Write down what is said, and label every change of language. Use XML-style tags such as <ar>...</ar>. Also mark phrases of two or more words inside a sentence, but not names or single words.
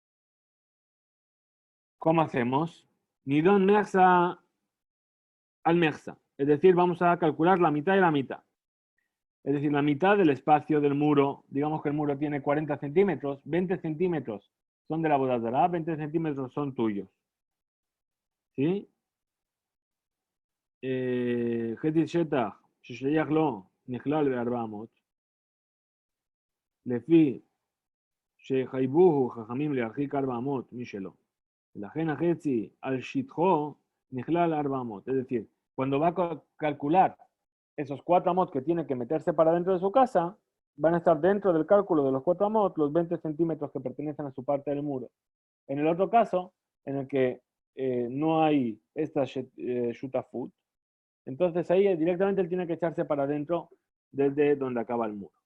<es>¿Cómo hacemos?</es> <he>נידון מרסה על מרסה.</he> <es>Es decir, vamos a calcular la mitad y la mitad. Es decir, la mitad del espacio del muro, digamos que el muro tiene 40 centímetros, 20 centímetros son de la</es> <he>עבודה זרה,</he> <es>20 centímetros son tuyos. ¿Sí?</es> <he>חצי שטח ששייך לו נכלל ב-400, לפי שחייבוהו חכמים להרחיק 400 משלו. ולכן החצי על שטחו נכלל 400.</he> <es>Es decir, cuando va a calcular esos 4 amot que tiene que meterse para dentro de su casa, van a estar dentro del cálculo de los 4 amot los 20 centímetros que pertenecen a su parte del muro. En el otro caso, en el que no hay esta shutafut, entonces ahí directamente él tiene que echarse para adentro desde donde acaba el muro.</es>